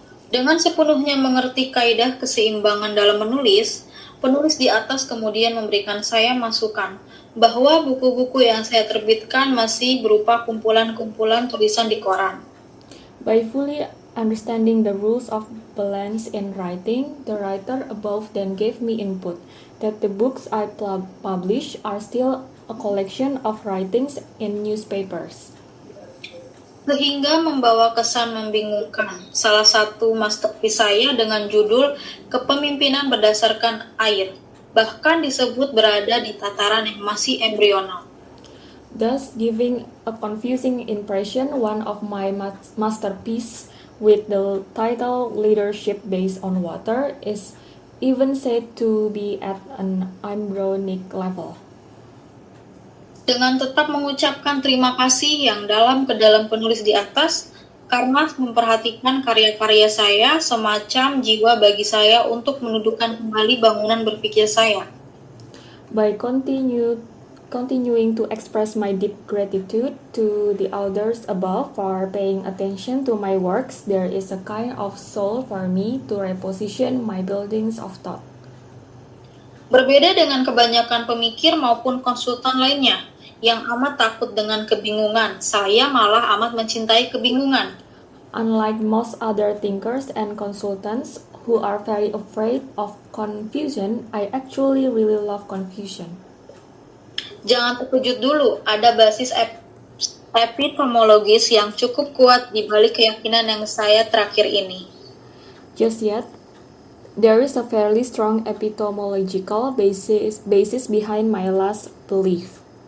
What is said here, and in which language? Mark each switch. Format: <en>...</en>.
<id>Dengan sepenuhnya mengerti kaidah keseimbangan dalam menulis, penulis di atas kemudian memberikan saya masukan bahwa buku-buku yang saya terbitkan masih berupa kumpulan-kumpulan tulisan di koran.</id> <en>By fully understanding the rules of balance in writing, the writer above then gave me input that the books I publish are still a collection of writings in newspapers.</en> <id>Sehingga membawa kesan membingungkan. Salah satu masterpiece saya dengan judul Kepemimpinan Berdasarkan Air, bahkan disebut berada di tataran yang masih embrional.</id> <en>Thus giving a confusing impression, one of my masterpiece with the title Leadership Based on Water is even said to be at an embryonic level.</en> <id>Dengan tetap mengucapkan terima kasih yang dalam ke dalam penulis di atas, karena memperhatikan karya-karya saya semacam jiwa bagi saya untuk menundukkan kembali bangunan berpikir saya.</id> <en>By continuing to express my deep gratitude to the authors above for paying attention to my works, there is a kind of soul for me to reposition my buildings of thought.</en> <id>Berbeda dengan kebanyakan pemikir maupun konsultan lainnya, yang amat takut dengan kebingungan, saya malah amat mencintai kebingungan.</id> <en>Unlike most other thinkers and consultants who are very afraid of confusion, I actually really love confusion.</en> <id>Jangan terkejut dulu, ada basis epistemologis yang cukup kuat di balik keyakinan yang saya terakhir ini.</id> <en>Just yet, there is a fairly strong epistemological basis behind my last belief.</en>